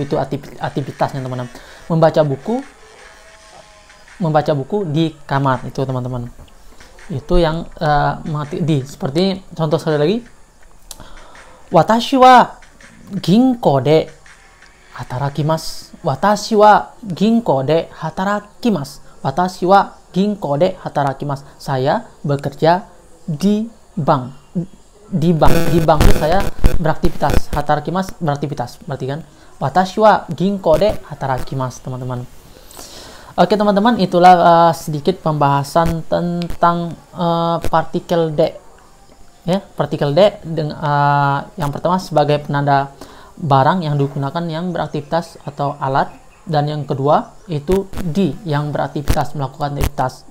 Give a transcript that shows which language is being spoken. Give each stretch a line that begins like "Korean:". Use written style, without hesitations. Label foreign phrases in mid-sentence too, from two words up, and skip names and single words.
Indonesian: Itu aktivitasnya, teman-teman. Membaca buku di kamar itu, teman-teman. Itu yang di. Seperti contoh sekali lagi,
Japanese: 私は銀行で働きます. 私は銀行で働きます. 私は銀行で働きます.
Indonesian: Saya bekerja di bank. Di bank itu saya beraktivitas.
Japanese: Hatarakimasu
Indonesian: beraktivitas, berarti kan
Japanese: 私は銀行で働きます,
Indonesian: teman-teman. Oke teman-teman, itulah sedikit pembahasan tentang partikel D. Ya, partikel D yang pertama sebagai penanda barang yang digunakan yang beraktivitas atau alat, dan yang kedua itu di, yang beraktivitas, melakukan aktivitas.